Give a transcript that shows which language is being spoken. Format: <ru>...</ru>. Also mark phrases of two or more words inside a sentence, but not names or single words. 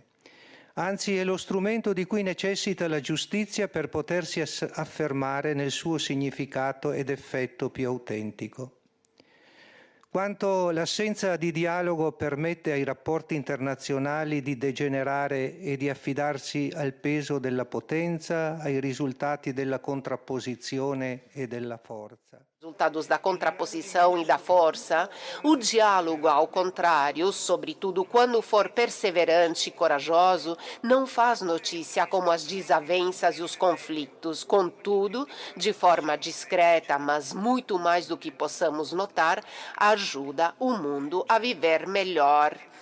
<it>Anzi, è lo strumento di cui necessita la giustizia per potersi affermare nel suo significato ed effetto più autentico. Quanto l'assenza di dialogo permette ai rapporti internazionali di degenerare e di affidarsi al peso della potenza, ai risultati della contrapposizione e della forza.</it> <pt>Resultados da contraposição e da força, o diálogo, ao contrário, sobretudo quando for perseverante e corajoso, não faz notícia como as desavenças e os conflitos. Contudo, de forma discreta, mas muito mais do que possamos notar, ajuda o mundo a viver melhor.</pt>